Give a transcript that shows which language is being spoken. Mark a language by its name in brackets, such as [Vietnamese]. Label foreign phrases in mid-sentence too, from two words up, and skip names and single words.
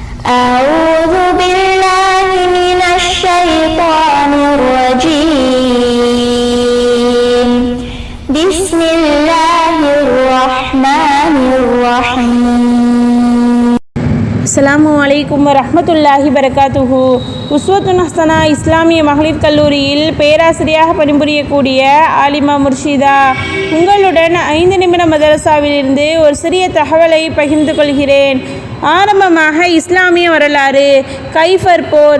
[Arabic] أعوذ بالله من الشيطان الرجيم بسم الله الرحمن الرحيم. السلام عليكم ورحمة الله وبركاته. [Tamil] உஸ்வத்துன் ஹஸனா இஸ்லாமிய மகளிர் கல்லூரியில் பேராசிரியாக பணிபுரியக்கூடிய ஆலிமா முர்ஷிதா உங்களுடன் 5 நிமிட மதரசாவிலிருந்து ஒரு சிறிய தகவலை பகிர்ந்து கொள்கிறேன். ஆரம்பமாக இஸ்லாமிய வரலாறு. கைஃபர் போர்.